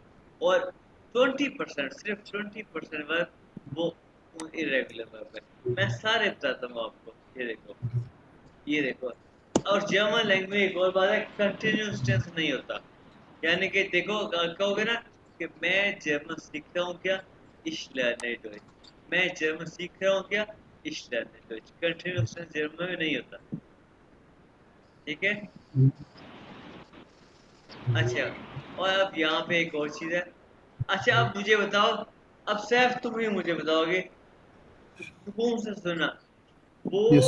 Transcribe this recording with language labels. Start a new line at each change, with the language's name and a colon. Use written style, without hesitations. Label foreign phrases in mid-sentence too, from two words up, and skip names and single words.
Urdu: اور 20%، صرف 20% ورب وہ
English: irregular verb
Urdu: है। میں سارے بتاتا ہوں آپ کو، یہ دیکھو، یہ دیکھو. और
English: German language
Urdu: میں ایک اور بات ہے,
English: continuous tense
Urdu: نہیں ہوتا، یعنی کہ دیکھو کہو گے نا کہ میں جرمن سیکھتا ہوں کیا,
German: ich lerne Deutsch,
Urdu: میں جرمن سیکھ رہا ہوں کیا,
German: ich lerne Deutsch,
English: continuous tense
Urdu: جرمن میں نہیں ہوتا، ٹھیک ہے. اچھا، اور اب یہاں پہ ایک اور چیز ہے، اچھا اب مجھے بتاؤ، اب سیف تم ہی مجھے بتاؤ گے، سکون سے سنا.
English: यस